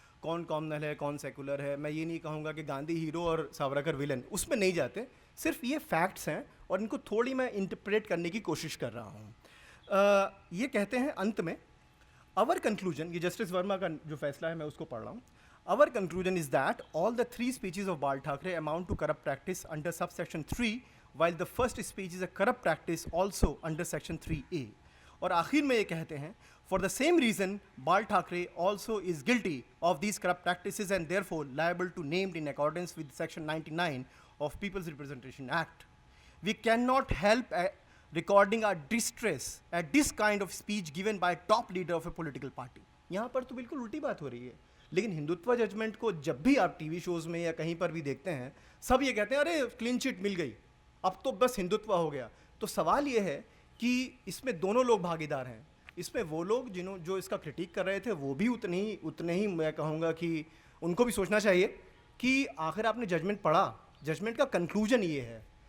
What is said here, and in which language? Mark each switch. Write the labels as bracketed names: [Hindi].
[Hindi] कौन कॉमनल है, कौन सेकुलर है. मैं ये नहीं कहूँगा कि गांधी हीरो और सावरकर विलन, उसमें नहीं जाते. सिर्फ ये फैक्ट्स हैं और इनको थोड़ी मैं इंटरप्रेट करने की कोशिश कर रहा हूँ. ये कहते हैं अंत में, [English] our conclusion, [Hindi] ये जस्टिस वर्मा का जो फैसला है मैं उसको पढ़ रहा हूँ. [English] Our conclusion is that all the three speeches of Bal Thackeray amount to corrupt practice under subsection 3, while the first speech is a corrupt practice also under section 3A. [Hindi] और आखिर में ये कहते हैं, [English] for the same reason Bal Thackeray also is guilty of these corrupt practices and therefore liable to named in accordance with section 99 of People's Representation Act. We cannot help recording our distress at this kind of speech given by top leader of a political party. [Hindi] यहाँ पर तो बिल्कुल उल्टी बात हो रही है. लेकिन हिंदुत्व जजमेंट को जब भी आप टीवी शोज़ में या कहीं पर भी देखते हैं, सब ये कहते हैं अरे क्लीन चिट मिल गई, अब तो बस हिंदुत्व हो गया. तो सवाल ये है कि इसमें दोनों लोग भागीदार हैं. इसमें वो लोग जो इसका क्रिटिक कर रहे थे वो भी उतने ही मैं कहूँगा कि उनको भी सोचना चाहिए कि आखिर आपने जजमेंट पढ़ा, जजमेंट का कंक्लूजन ये है.